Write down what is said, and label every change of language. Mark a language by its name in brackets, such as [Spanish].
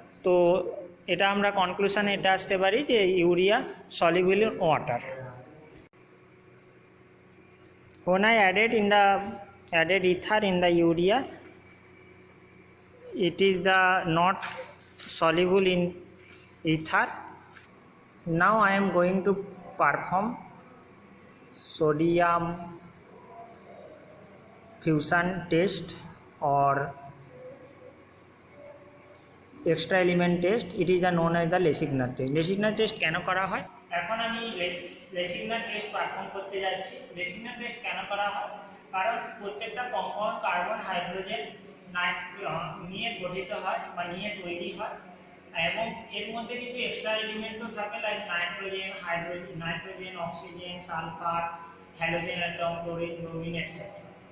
[Bangla] তো এটা আমরা কনক্লুশনে এটা আসতে পারি যে [English] Urea soluble in water. When I added ether in the urea, it is not soluble in ether. Now I am going to perform sodium fusion test or extra element test. It is known as the Lesignor test. [Bangla] Lesignor test কেন করা হয়? এখন আমি লেসিগনার test perform করতে যাচ্ছি। লেসিগনার test কেন করা হয়? কারণ প্রত্যেকটা কম্পাউন্ড কার্বন হাইড্রোজেন নিয়ে গঠিত হয় বা নিয়ে তৈরি হয়, এবং এর মধ্যে কিছু এক্সট্রা এলিমেন্টও থাকে, like nitrogen, oxygen, sulphur, halogen atom, chlorine, bromine etcetera.